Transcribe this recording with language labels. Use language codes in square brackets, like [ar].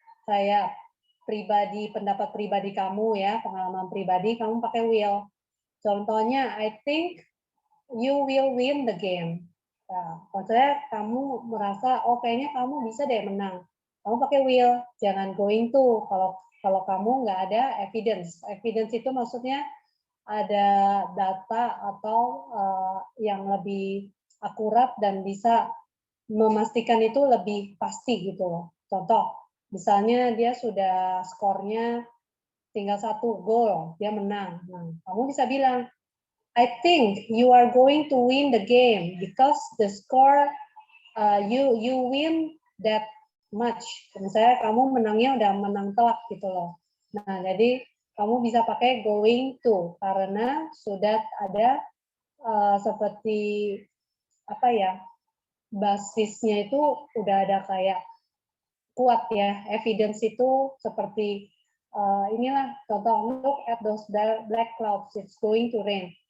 [id] Saya pribadi, pendapat pribadi kamu ya, pengalaman pribadi, kamu pakai will. Contohnya, [en] I think you will win the game. [id] Nah, maksudnya kamu merasa, oh kayaknya kamu bisa deh menang. Kamu pakai will, jangan going to. Kalau kamu nggak ada evidence. Evidence itu maksudnya ada data atau yang lebih akurat dan bisa memastikan itu lebih pasti gitu loh. Contoh, misalnya dia sudah skornya tinggal 1 gol, dia menang. Nah, kamu bisa bilang, [en] I think you are going to win the game because the score you win that much. [id] Misalnya kamu menangnya udah menang telak gitu loh. Nah, jadi kamu bisa pakai going to karena sudah ada seperti apa ya, basisnya itu udah ada kayak kuat ya, evidence itu seperti inilah contoh, [en] look at those black clouds, it's going to rain.